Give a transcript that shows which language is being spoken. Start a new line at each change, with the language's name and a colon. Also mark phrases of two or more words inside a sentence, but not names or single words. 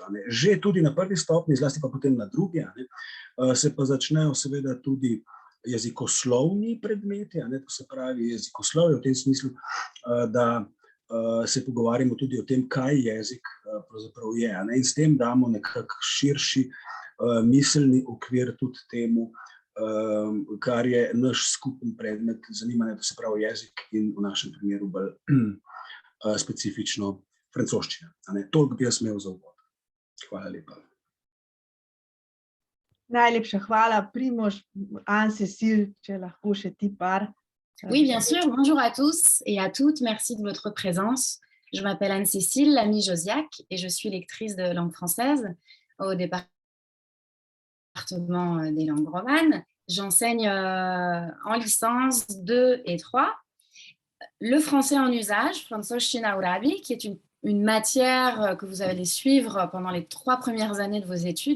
Slovenian: Že tudi na prvi stopnji, zlasti pa potem na drugi, se pa začnejo seveda tudi jezikoslovni predmeti, to se pravi jezikoslovje v tem smislu, da se pogovarjamo tudi o tem, kaj jezik pravzaprav je, in s tem damo nekako širši miselni okvir tudi temu, kar je naš skupen predmet zanimanja, to se pravi jezik in v našem primeru bolj specifično francoščina. Toliko bi jaz imel za uvod. Hvala lepa. Najlepša hvala, Primož. Anne-Cécile, če lahko še ti par.
French: Oui, bien sûr. Bonjour à tous et à toutes. Merci de votre présence. Je m'appelle Anne-Cécile Lamy-Josiac et je suis lectrice de langue française au département des langues romanes. J'enseigne en licence 2 et 3 le français en usage,
German: Französische Urabi,
French: qui est une matière que vous allez suivre pendant les 3 premières années de vos études.